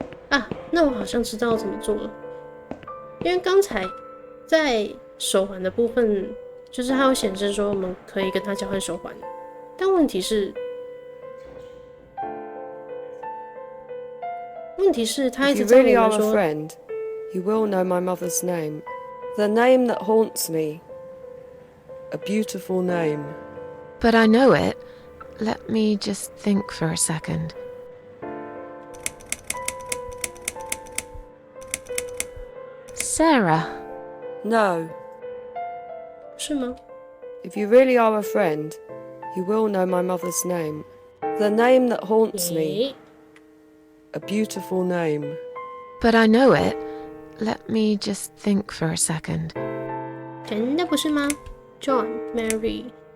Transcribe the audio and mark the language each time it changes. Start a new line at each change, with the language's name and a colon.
Chinese: 啊，那我好像知道怎么做了，因为刚才在手环的部分。就是它会显示说我们可以跟他交换手环，但问题是他一直在跟我们说
English: If you really are a friend, you will know my mother's name. The name that haunts me. A beautiful name. But I know it. Let me just think for a second. Sarah. No.
Chinese: 是吗？
English: If you really are a friend, you will know my mother's name. The name that haunts me. A beautiful name. But I know it. Let me just think for a second.
Chinese: 真的不是吗 ？John, Mary.